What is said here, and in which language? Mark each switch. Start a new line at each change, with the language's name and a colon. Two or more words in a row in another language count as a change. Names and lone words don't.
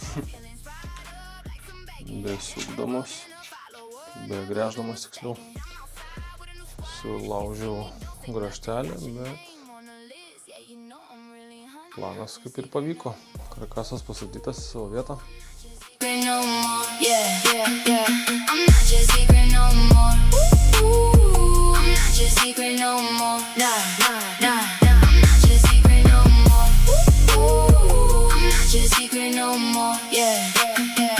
Lithuanian: Besukdamas, begręždamas tiksliau, sulaužiau raštelį, bet planas kaip ir pavyko. Karkasas pastatytas į savo vietą.
English: No more, yeah, yeah, yeah. I'm not your secret no more. I'm not your secret no more. Nah, nah, nah, nah. I'm not your secret no more. I'm not your secret no more. Yeah, yeah, yeah.